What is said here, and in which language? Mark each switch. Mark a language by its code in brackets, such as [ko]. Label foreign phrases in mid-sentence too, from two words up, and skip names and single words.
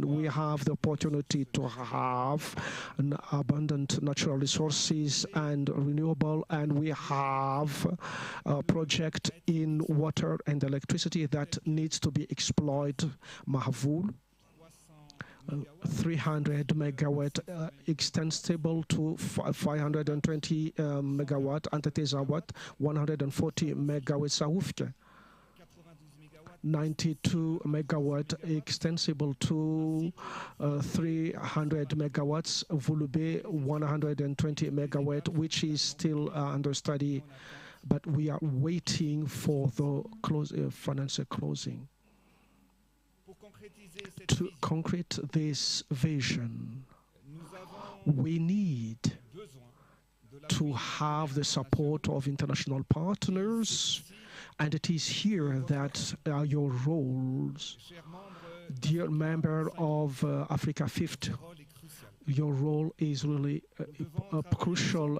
[en] We have the opportunity to have an abundant natural resources and renewable, and we have a project in water and electricity that needs to be exploited. Mahavul, 300 megawatt extensible to 520 megawatt, Antatezawatt 140 megawatt Saufke, 92 megawatt extensible to 300 megawatts, Vulube 120 megawatt, which is still under study, but we are waiting for the financial closing. To concrete this vision, we need to have the support of international partners, and it is here that your roles, dear member of Africa50, your role is really crucial.